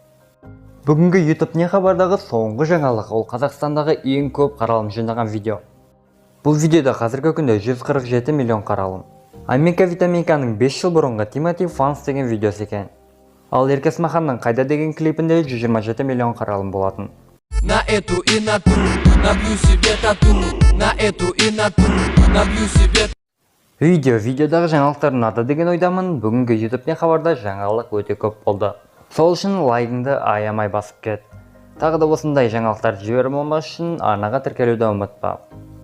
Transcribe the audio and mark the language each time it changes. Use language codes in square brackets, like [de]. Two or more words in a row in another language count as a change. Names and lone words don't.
[kk] Бүгінгі YouTube не хабардағы соңғы жаңалық: ол Қазақстандағы ең көп қаралым жинаған видео. Бұл видеода қазіргі күнде 147 миллион қаралым. Амика Витаминканың 5 жыл бұрынғы Тимати Фанс деген видеосы екен. Ал Ерке Смаханның Қайда деген клипінде 127 миллион қаралым болатын. [ru] На эту и на ту, набью себе тату, на эту и на ту, набью себе. [kk] Видеодағы жаңалықтар ұнады деген ойдамын. Бүгінгі YouTube не хабарда жаңалық өте көп болды. Сол үшін лайкыңды аямай басып кет. Тағы да осындай жаңалықтар жіберіп болмас үшін арнаға тіркелуді ұмытпа.